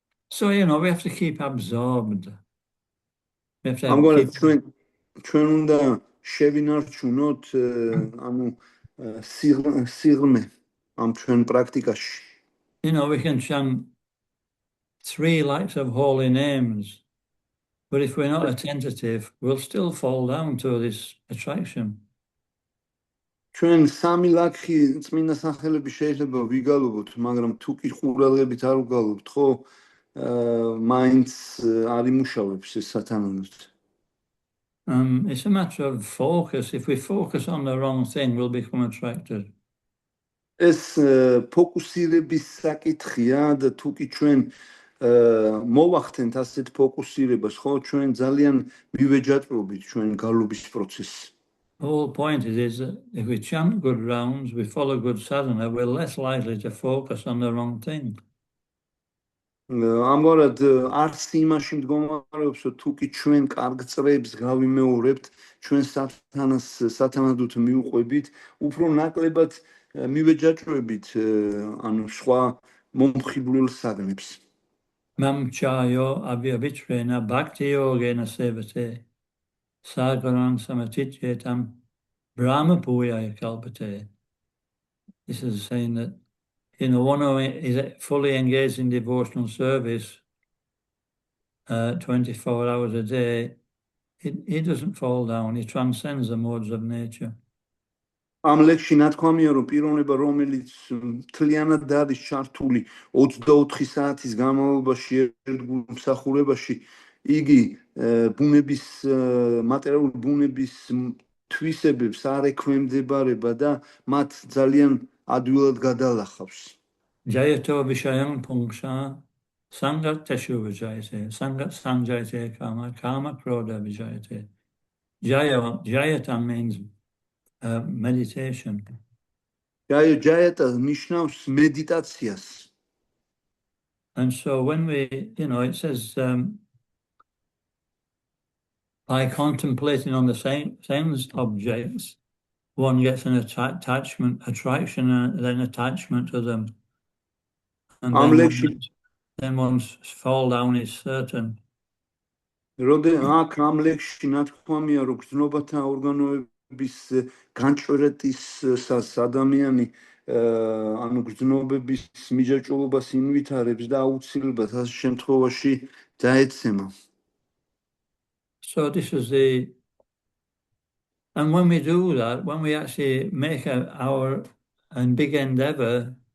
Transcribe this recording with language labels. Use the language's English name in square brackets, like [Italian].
[English] So, you know, we have to keep absorbed. We have to [Georgian] ამგვარად [English] keep... [Georgian] ჩვენ უნდა შევინარჩუნოთ ანუ სიღრმე ამ ჩვენ პრაქტიკაში. [English] You know, we can chant 3 likes of holy names, but if we're not attentive, we'll still fall down to this attraction. [Georgian] ჩვენ 3 ლაქი წმინდა სახელები შეიძლება ვიგალობოთ, მაგრამ თუ კი ყურადღებით არ ვგალობთ, ხო, მაინც არ იმუშავებს ეს სათანადოდ. [English] It's a matter of focus. If we focus on the wrong thing, we'll become attracted. [Georgian] ეს ფოკუსირების საკითხია და თუ კი ჩვენ მოვახდენთ ასეთ ფოკუსირებას, ხო, ჩვენ ძალიან მივეჯატრობით ჩვენ გალობის პროცესს. [English] The whole point is that if we chant good rounds, we follow good sadhana, we're less likely to focus on the wrong thing. [Georgian] ამგვარად არც იმაში მდგომარეობს, რომ თუ კი ჩვენ კარგ წრეებს გავიმეორებთ, ჩვენ სათანადოდ მივყვებით, უფრო ნაკლებად მივეჯაჭვებით ანუ სხვა მომხიბვლელ საგნებს. [Sanskrit] Mam chayo abhyavitrena bhakti yogena sevate sagaran samatityetam brahma bhuyaya kalpate. [English] This is saying that, you know, one who is fully engaged in devotional service 24 hours a day, he doesn't fall down, he transcends the modes of nature. [Georgian] ამ ლექსში ნათქვამია, რომ პიროვნება, რომელიც მთლიანად არის ჩართული 24 საათის განმავლობაში ერთგულ მსახურებაში, იგი ბუნების მატერიალური ბუნების თვისებებს არ ექვემდებარება და მათ ძალიან ადვილად გადალახავს. [Sanskrit] Jayato vishayam pungsha sangat teshu vijayate sangat sanjayate kama krodha vijayate. [English] Jayatam means meditation. [Georgian] Jayata ნიშნავს მედიტაციას. [English] And so when we, you know, it says by contemplating on the same objects, one gets an attraction and then attachment to them. And then one's fall down is certain. [Georgian] აქ ამ ლექსში ნათქვამია, რომ გრძნობათა ორგანოების განჭვრეტისას ადამიანი ანუ გრძნობების მიჯაჭვობას ინვითარებს და აუცილებლად ამ შემთხვევაში დაეცემა. [English] So this is and when we do that, when we actually make our big endeavor